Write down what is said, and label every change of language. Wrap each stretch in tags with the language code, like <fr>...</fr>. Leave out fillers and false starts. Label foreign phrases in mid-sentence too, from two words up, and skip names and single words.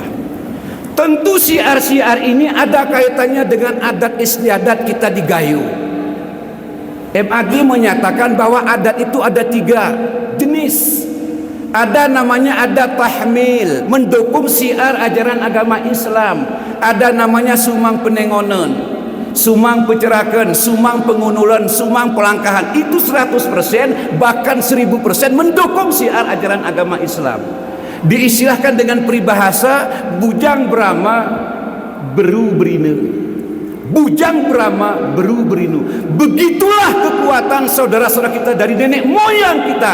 <id>Tentu syiar-syiar ini ada kaitannya dengan adat istiadat kita di Gayo. MAG menyatakan bahwa adat itu ada 3 jenis. Ada namanya adat tahmil, mendukung syiar ajaran agama Islam. Ada namanya</id> <gay>sumang penengonan, sumang pecerakan, sumang pengunulan, sumang pelangkahan.</gay> <id>Itu 100%, bahkan 1000% mendukung syiar ajaran agama Islam. Diistilahkan dengan peribahasa</id> <gay>bujang Brahma beru berine. Bujang Brahma beru berinu.</gay> <id>Begitulah kekuatan saudara-saudara kita dari nenek moyang kita.</id>